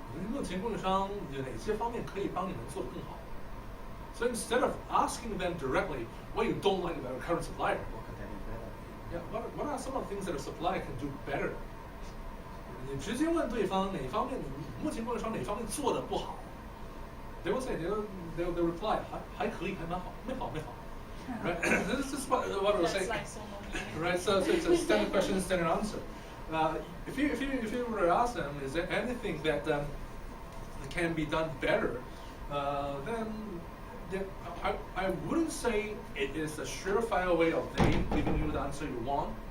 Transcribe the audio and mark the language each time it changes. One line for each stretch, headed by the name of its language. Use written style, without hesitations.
Chinese: 目前供应商有哪些方面可以帮你们做得更好
English: So instead of asking them directly what you don't like about your current supplier, yeah, what are some of the things that a supplier can do better?
Chinese: 你直接问对方哪方面目前供应商哪方面做得不好
English: They will say they'll reply
Chinese: 还可以还蛮好没好 Right?
English: This is what I will say. Like so Right? So it's a standard question, standard answer. If you were to ask them, is there anything that can be done better? Then I wouldn't say it is a surefire way of them giving you the answer you want.